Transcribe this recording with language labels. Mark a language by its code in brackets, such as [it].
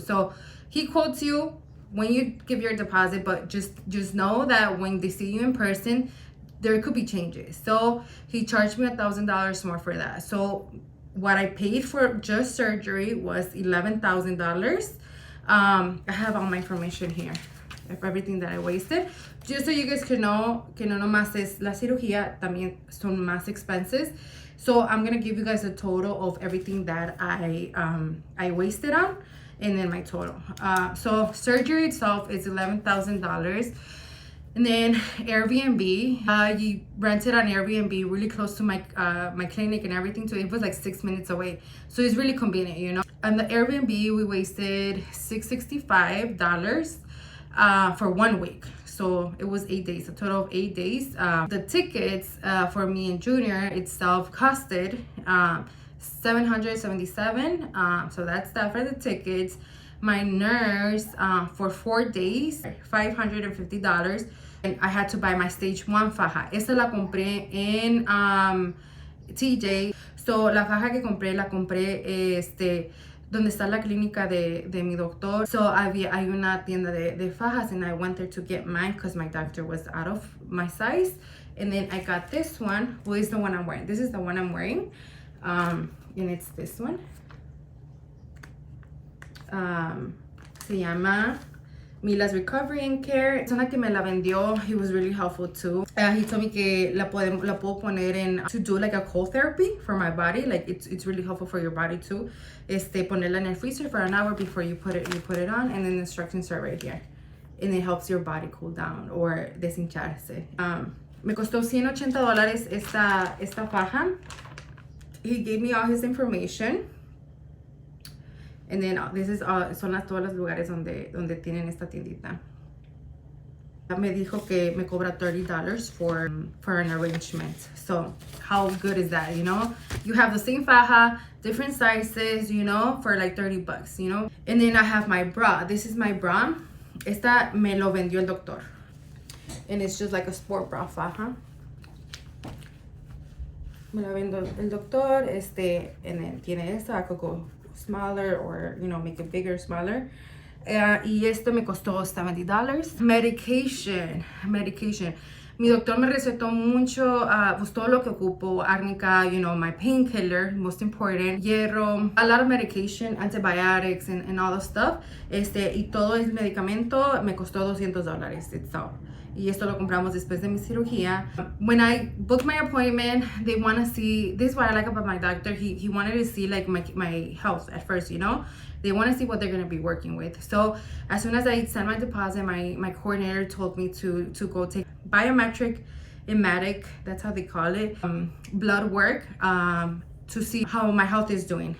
[en] So he quotes you when you give your deposit, but just know that when they see you in person, there could be changes. So he charged me $1,000 more for that. So what I paid for just surgery was $11,000. I have all my information here of everything that I wasted. Just so you guys can know [es] que no nomás es la cirugía, también son más expenses. [en] So I'm gonna give you guys a total of everything that I wasted on, and then my total. So surgery itself is $11,000. And then Airbnb, you rented on Airbnb really close to my my clinic and everything, so it was like 6 minutes away. So it's really convenient, you know. On the Airbnb, we wasted $665 for 1 week. So it was 8 days, a total of 8 days. The tickets for me and Junior itself costed $777. So that's that for the tickets. My nurse for 4 days, $550. And I had to buy my stage 1 faja. [es] Esa la compré en TJ. So la faja que compré, la compré donde está la clínica de mi doctor. [en] So [es] hay una tienda de fajas, [en] and I went there to get mine because my doctor was out of my size. And then I got this one, well, is the one I'm wearing. This is the one I'm wearing. And it's this one. [es] Se llama Mila's Recovery and Care. La persona que me la vendió, [en] he was really helpful too. He told me [es] que la puedo poner en [en] to do like a cold therapy for my body. Like it's really helpful for your body too. [es] Ponerla en el [en] freezer for an hour before you put it on, and then the instructions are right here. And it helps your body cool down or deshincharse. [es] Me costó $180 esta faja. [en] He gave me all his information. And then this is [es] son todos los lugares donde tienen esta tiendita. Me dijo que me cobra $30 [en] for an arrangement. So how good is that, you know? You have the same faja, different sizes, you know, for like $30, you know? And then I have my bra. This is my bra. [es] Esta me lo vendió el doctor. [en] And it's just like a sport bra faja. [es] Me la vendió el doctor, [en] and then [es] tiene esta, [en] I could go smaller or, you know, make it bigger, smaller. [es] Y esto me costó $70. Medication. Mi doctor me recetó mucho, pues todo lo que ocupo, [en] árnica, you know, my painkiller, most important, hierro, a lot of medication, antibiotics, and all the stuff. [es] Y todo el medicamento me costó $200 itself. Y esto lo compramos después de mi cirugía. [en] When I booked my appointment, they want to see, this is what I like about my doctor, he wanted to see like my health at first, you know? They want to see what they're going to be working with. So as soon as I sent my deposit, my coordinator told me to go take biometric, emetic, that's how they call it, blood work, to see how my health is doing.